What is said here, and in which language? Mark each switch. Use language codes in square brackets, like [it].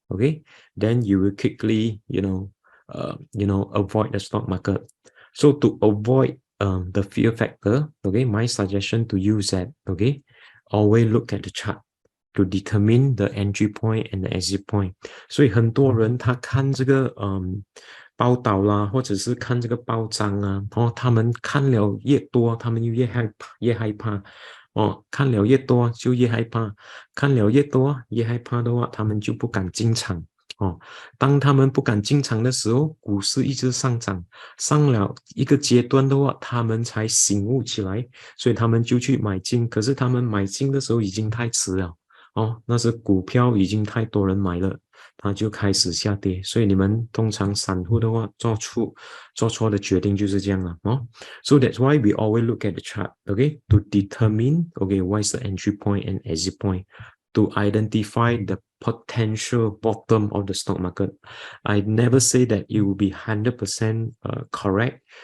[en] Okay, then you will quickly avoid the stock market. So to avoid the fear factor, okay, my suggestion to you is that okay, always look at the chart to determine the entry point and the exit point. [zh] 所以很多人他看这个报道啦，或者是看这个报章他们看了越多，他们就越害怕看了越多就越害怕，看了越多越害怕的话，他们就不敢进场当他们不敢进场的时候，股市一直上涨，上了一个阶段的话，他们才醒悟起来，所以他们就去买进。可是他们买进的时候已经太迟了那是股票已经太多人买了，它就开始下跌。所以你们通常散户的话做错的决定就是这样了 [en] So that's why we always look at the chart, okay, to determine okay what is the entry point and exit point, to identify the potential bottom of the stock market. I never say that it will be 100% correct.